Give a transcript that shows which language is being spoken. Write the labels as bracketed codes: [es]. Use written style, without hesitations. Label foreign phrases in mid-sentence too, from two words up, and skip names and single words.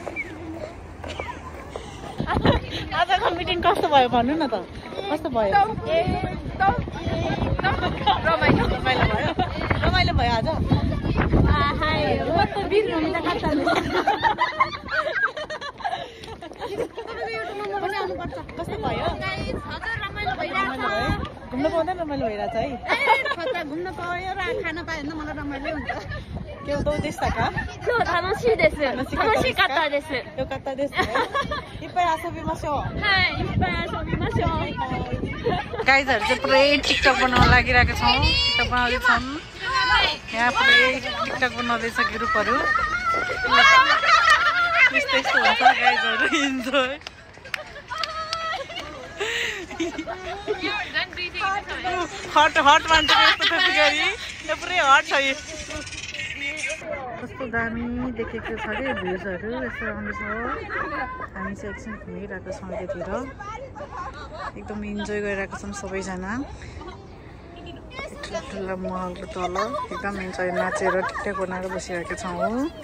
[ne] आजको मिटिङ कस्तो भयो भन्नु न त कस्तो भयो रमाइलो भयो आज कस्तो भयो घुम्नु पाउँदैन रमाइलो भइरहेछ है घुम्न पायो र खान पायो भने मलाई रमाइलो हुन्छ [ja] 今日どうでしたか？今日楽しいです。楽しかったです。よかったですね。いっぱい遊びましょう。はい、いっぱい遊びましょう。 [ne] गाइजहरु चाहिँ पुरै टिकटक बनाउन लागिरहेका छौं टिकटक बनाउँदै छौं यहाँ पुरै टिकटक बनाउँदैछ ग्रुपहरु यस्तो यस्तो हुन्छ गाइजहरु इन्जोय हट हट मान्छेको यस्तो थपी गरी यो पुरै हट छ यो कस्तो दामी देखेको छ के भ्युजहरु यस्तो राम्रो छ हामी चाहिँ एकछिन घुमिरहेको छौं यतातिर एकदम इन्जोय गरिरहेका छौं सबैजना ठुला महलको तल एकदम इन्जोय नाचेर टिकटक बनाएर बसिरहेका छौं